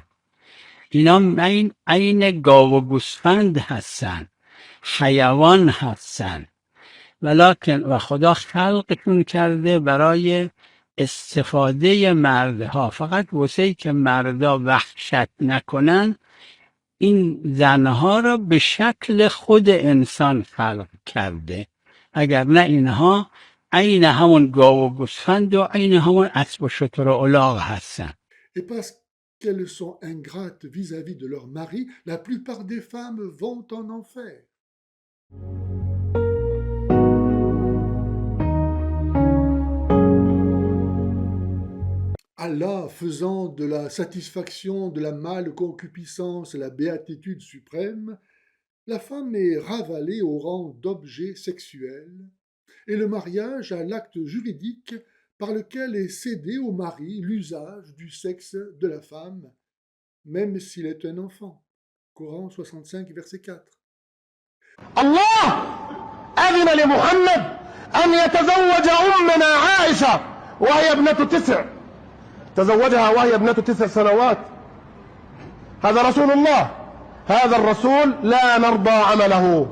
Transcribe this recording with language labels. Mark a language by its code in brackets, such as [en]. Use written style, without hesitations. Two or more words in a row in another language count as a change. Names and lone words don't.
[fa] اینا عین گاو و گوسفند هستن، حیوان هستن، ولکن و خدا خلقشون کرده برای استفاده مردها، فقط واسه که مردا وحشت نکنن این زنها را به شکل خود انسان خلق کرده. اگر نه اینها عین همون گاو و گوسفند و عین همون اسب و شتر و الاغ هستن. [fr] Et parce qu'elles sont ingrates vis-à-vis de leur mari, la plupart des femmes vont en enfer. Allah faisant de la satisfaction de la mâle concupiscence la béatitude suprême, la femme est ravalée au rang d'objet sexuel et le mariage à l'acte juridique par lequel est cédé au mari l'usage du sexe de la femme, même s'il est un enfant. Coran 65, verset 4. [ar] الله أذن لمحمد أن يتزوج أمنا عائشة وهي ابنة 9. تزوجها وهي ابنة 9 سنوات. هذا رسول الله. هذا الرسول لا نرضى عمله.